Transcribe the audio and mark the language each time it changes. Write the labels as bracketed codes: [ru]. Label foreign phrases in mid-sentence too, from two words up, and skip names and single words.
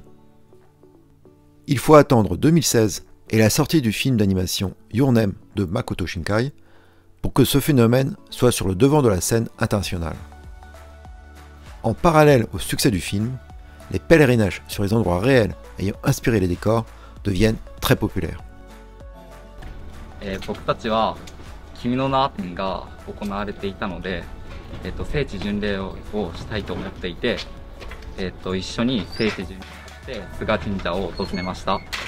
[fr] Il faut attendre 2016 et la sortie du film d'animation Your Name de Makoto Shinkai pour que ce phénomène soit sur le devant de la scène internationale. En parallèle au succès du film, les pèlerinages sur les endroits réels ayant inspiré les décors deviennent très populaires. [ja] 僕たちは君の名展が行われていたので、聖地巡礼をしたいと思っていて、一緒に聖地巡礼して菅神社を訪ねました。